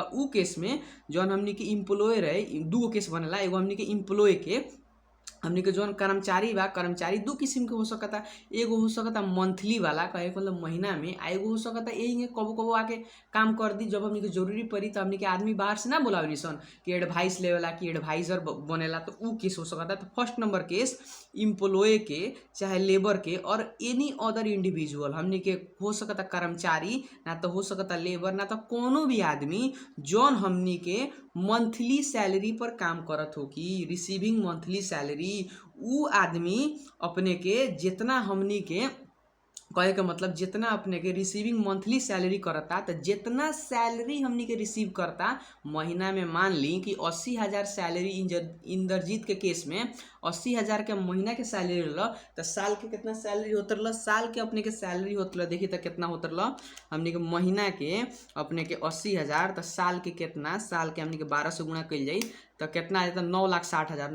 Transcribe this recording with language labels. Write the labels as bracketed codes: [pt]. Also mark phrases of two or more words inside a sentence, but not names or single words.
[bho] उ केस में जौन हमनी के इम्प्लॉयर है, दूगो केस बनेला, एगो हमनी के इम्प्लॉय के, हमनी के जौन कर्मचारी बा, कर्मचारी दो किस्म के हो सकता, एगो हो सकता मंथली वाला, कहे मतलब महीना में, आ एगो हो सकता यही कबो आके काम कर दी जब हमनी के जरूरी पड़ी, तो हमनी के आदमी बाहर से ना बोलावनी सन कि एडवाइस लेवेला कि एडवाइजर बनेला, तो उ केस हो सकता। तो [en] first number case employ [bho] के चाहे लेबर के और [en] any other individual, [bho] हमनी के हो सकता कर्मचारी, ना तो हो सकता लेबर, ना तो कोनो भी आदमी जौन हमनी के [en] monthly salary [bho] पर काम करत हो कि [en] receiving monthly salary, [bho] उ आदमी अपने के जितना हमनी के कहे के मतलब जितना अपने के [en] receiving monthly salary [bho] करता, तो जितना सैलरी हमनी के रिसीव करता महीना में, मान ली कि 80,000 सैलरी इंद्रजीत के केस में 80,000 के महीना के सैलरी रहा, तो साल के कितना सैलरी होत रहा, साल के अपने के सैलरी होत रहा, देखिए तो कितना होत रहा हमनी के महीना के अपने के 80,000, तो साल के कितना, साल के हमनी के 12 से गुणा कल जाई तो कितना आ जाता 9,60,000।